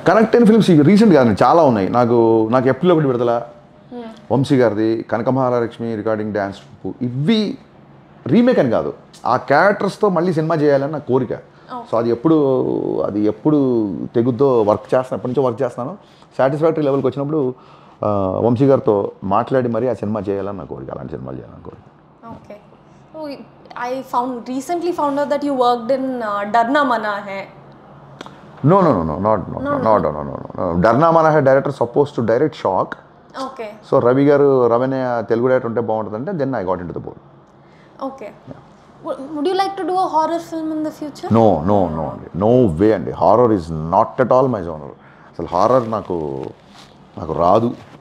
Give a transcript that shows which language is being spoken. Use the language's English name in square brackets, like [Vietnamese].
[Telugu] Connect అయిన films recent కాదు, చాలా ఉన్నాయి. నాకు ఏప్రిల్ 1 విడుదల, వంశీ గారిది, కనక మహాలక్ష్మి రికార్డింగ్ డ్యాన్స్, ఇవి రీమేక్ అని కాదు, ఆ క్యారెక్టర్స్తో మళ్ళీ సినిమా చేయాలని నా కోరిక. సో అది ఎప్పుడు తెగుద్దో వర్క్ చేస్తాను, ఎప్పటి నుంచో వర్క్ చేస్తాను. సాటిస్ఫాక్టరీ లెవెల్కి వచ్చినప్పుడు వంశీ గారితో మాట్లాడి మరి ఆ సినిమా చేయాలని నా కోరిక, అలాంటి సినిమాలు చేయాలని కోరిక. Okay. [English] I recently found out that you worked in Darna Mana Hai. No. Darna Mana Hai director supposed to direct Shock. Okay. [Telugu] So Ravi garu Ravane Telugu director unte baguntadante, [English] then I got into the board. Okay. Yeah. Would you like to do a horror film in the future? No way andi. Horror is not at all my genre. [Telugu] Asalu horror నాకు రాదు.